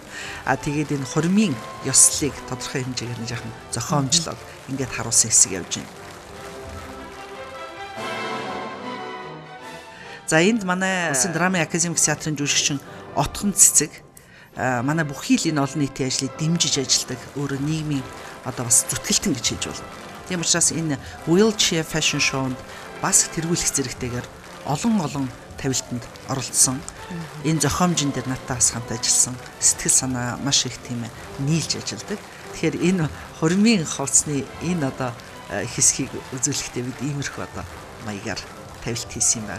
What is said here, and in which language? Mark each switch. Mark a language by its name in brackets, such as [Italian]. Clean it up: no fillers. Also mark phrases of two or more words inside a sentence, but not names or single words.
[Mongolian] Тэгээд энэ хурмын ёслолыг тодорхой хэмжээгээр нь жоохон зохиомжлоод ингээд харуулсан хэсэг явж байна. За энд манай Улсын драмын академик театрын жүжигчин Отхон цэцэг манай бүхий л энэ олон нийтийн ажлыг дэмжиж ажилладаг өөрөө нийгмийн одоо бас зүтгэлтэн гэж хэлж болно. Тийм учраас энэ [English] wheelchair fashion show- [Mongolian] нд бас тэргүүлэх зэрэгтэйгээр олон тавилтанд оролцсон. Энэ зохиомжин дээр надтай бас хамт ажилласан. Сэтгэл санаа маш их тийм нийлж ажилладаг. Тэгэхээр энэ хурмын хувцсны энэ одоо хэсгийг үзүүлэхдээ бид иймэрхүү одоо маягаар тавилт хийсэн юм байна.